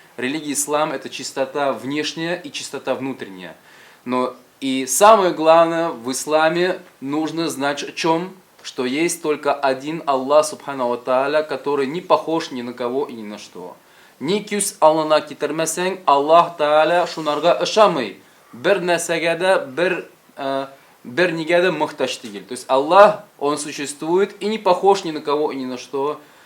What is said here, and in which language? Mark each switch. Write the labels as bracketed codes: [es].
[ru] Религия ислам это чистота внешняя и чистота внутренняя. Но и самое главное в исламе нужно знать о чем, что есть только один Аллах субхану ва тааля, который не похож ни на кого и ни на что. [tt] Ни күз алына китермесең, Аллах тааля шунарга ышамый. Бер нәрсәгә дә, бер нигә дә мохтаҗ түгел. [ru] То есть Аллах, Он существует и не похож ни на кого и ни на что.